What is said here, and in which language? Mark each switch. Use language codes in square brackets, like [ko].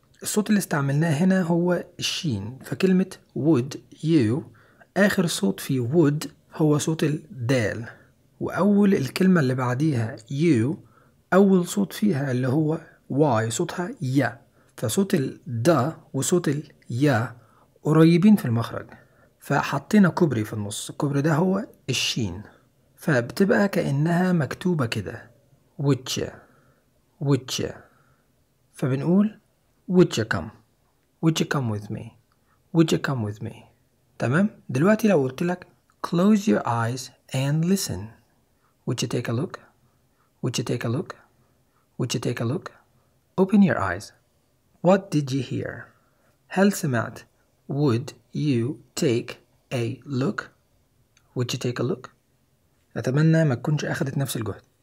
[ar] الصوت اللي استعملناه هنا هو الشين، فكلمة [en] would you [ar] آخر صوت في would هو صوت الدال، وأول الكلمة اللي بعديها you أول صوت فيها اللي هو why صوتها يا، فصوت ال دا وصوت ال يا قريبين في المخرج، فحطينا كوبري في النص. الكوبري ده هو الشين، فبتبقى كأنها مكتوبة كده [en] would you. [ar] فبنقول [en] would you come with me. [ar] تمام. دلوقتي لو قلت لك [en] close your eyes and listen. Would you take a look? Open your eyes. What did you hear? [ar] هل سمعت؟ [en] Would you take a look? [ar] أتمنى ما تكونش أخذت نفس الجهد.